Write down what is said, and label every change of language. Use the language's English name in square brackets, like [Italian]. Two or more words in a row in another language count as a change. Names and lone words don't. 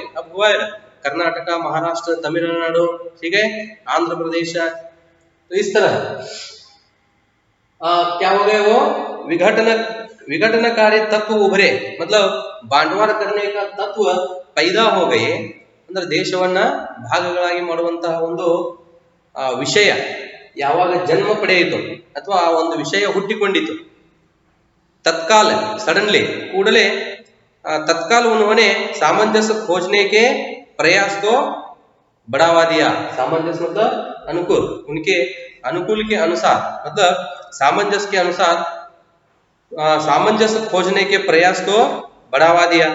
[Hindi] अब हुआ है ना, कर्नाटका, महाराष्ट्र, तमिलनाडु, ठीक है, आंध्र प्रदेश, तो इस तरह क्या हो गए, वो विघटनकारी तत्व उभरे, मतलब बांटवार करने का तत्व पैदा हो गए, [Kannada] ಅಂದ್ರೆ ದೇಶವನ್ನ ಭಾಗಗಳಾಗಿ ಮಾಡುವಂತಹ ಒಂದು ವಿಷಯ ಯಾವಾಗ ಜನ್ಮ ಪಡೆಯಿತು ಅಥವಾ ಆ ಒಂದು ವಿಷಯ ಹುಟ್ಟಿಕೊಂಡಿತು, [Hindi] तत्काल सडनली कूड़ले तत्काल उन्होंने सामंजस्य खोजने के प्रयास को बढ़ावा दिया। सामंजस्य मतलब अनुकूल, उनके अनुकूल के अनुसार, मतलब सामंजस्य के अनुसार सामंजस्य खोजने के प्रयास को बढ़ावा दिया।